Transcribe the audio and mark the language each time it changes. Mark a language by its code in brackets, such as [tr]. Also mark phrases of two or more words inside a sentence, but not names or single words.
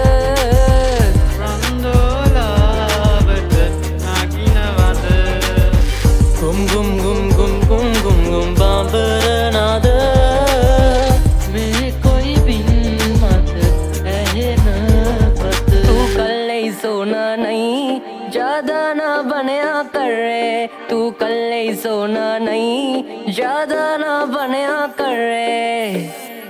[si] රන්දෝලාවට නගිනවද ගුම් ගුම් ගුම් ගුම් ගුම් ගුම් ගුම් බාඹරනාද මේ කොයි බින් මත ඇහෙන පත [pa] ਤੂੰ ਕੱਲੇ ਸੋਹਣਾ ਨਹੀਂ ਜ਼ਿਆਦਾ ਨਾ ਬਣਿਆ ਕਰੇ ਤੂੰ ਕੱਲੇ ਸੋਹਣਾ ਨਹੀਂ ਜ਼ਿਆਦਾ ਨਾ ਬਣਿਆ ਕਰੇ